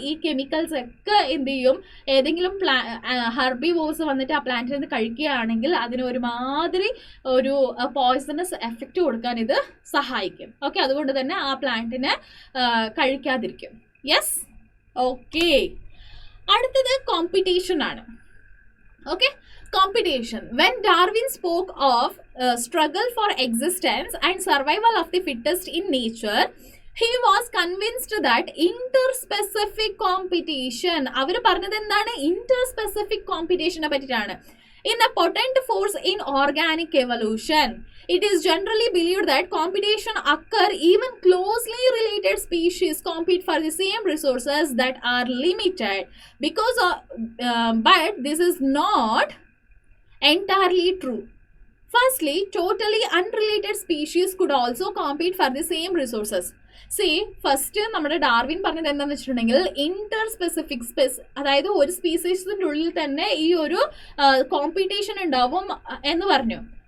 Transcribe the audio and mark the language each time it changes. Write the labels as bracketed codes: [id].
[ml] ഈ കെമിക്കൽസ് ഒക്കെ എന്ത് ചെയ്യും, ഏതെങ്കിലും ഹെർബിവോർസ് വന്നിട്ട് ആ പ്ലാന്റിൽ നിന്ന് കഴിക്കുകയാണെങ്കിൽ അതിന് ഒരുമാതിരി ഒരു പോയ്സണസ് എഫക്റ്റ് കൊടുക്കാൻ ഇത് സഹായിക്കും. ഓക്കെ, അതുകൊണ്ട് തന്നെ ആ പ്ലാന്റിനെ കഴിക്കാതിരിക്കും. Yes, okay. അടുത്തത് കോമ്പറ്റീഷൻ ആണ്. [en] Okay, competition. When Darwin spoke of struggle for existence and survival of the fittest in nature, He was convinced that interspecific competition, [ml] അവർ പറഞ്ഞത് എന്താണ്? Interspecific competitionനെ പറ്റിയിട്ടാണ്. [en] In a potent force in organic evolution, it is generally believed that competition occur even closely related species compete for the same resources that are limited. Because of, but this is not entirely true. Firstly, totally unrelated species could also compete for the same resources. [ml] See, first നമ്മുടെ Darwin പറഞ്ഞത് എന്താണെന്ന് വെച്ചിട്ടുണ്ടെങ്കിൽ interspecific അതായത് ഒരു സ്പീസീസിൻ്റെ ഉള്ളിൽ തന്നെ ഈ ഒരു കോമ്പറ്റീഷൻ ഉണ്ടാവും എന്ന് പറഞ്ഞു.